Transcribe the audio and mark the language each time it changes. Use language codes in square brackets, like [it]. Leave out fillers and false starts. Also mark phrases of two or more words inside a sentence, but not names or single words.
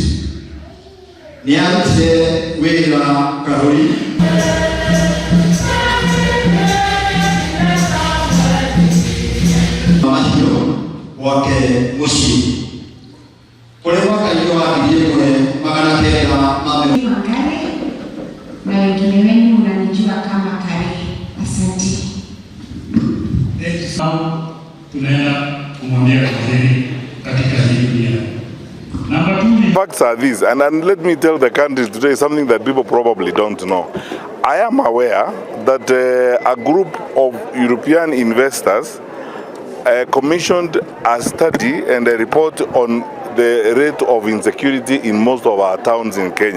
[ki] Nĩ arutire wĩra Karuri mahiũ gwake mũciĩ kũrĩ mwaka-inĩ wa 1900 [sw] na wengine wenu mnanijua kama Kare. Asante. Tunaenda kumwambia waziri katika hii. Number 2. [en] Facts are these, and let me tell the country today something that people probably don't know. I am aware that a group of European investors commissioned a study and a report on the rate of insecurity in most of our towns in Kenya.